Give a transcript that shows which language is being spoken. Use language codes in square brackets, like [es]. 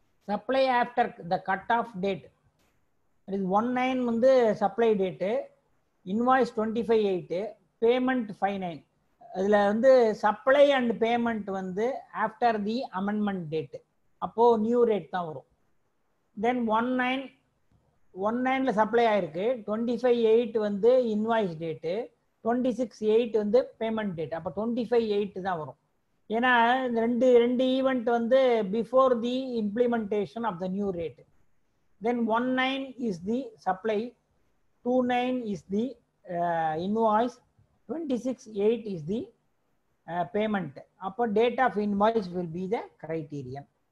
[en] supply after the cut off date. That is 19 வந்து supply date, invoice 25/8, payment 5/9. [ta] அதில் வந்து supply and payment வந்து [en] after the amendment date, [ta] அப்போது new rate தான் வரும். தென் 19 சப்ளை ஆயிருக்கு, 25/8 வந்து இன்வாய்ஸ் டேட்டு, 26/8 வந்து பேமெண்ட் டேட், அப்போ 25/8 தான் வரும். ஏன்னா ரெண்டு ஈவெண்ட் வந்து [en] Before the implementation of the new rate. Then 19 is the supply, 29 is the invoice, 26/8 is the payment. Upper date of invoice will be the criterion.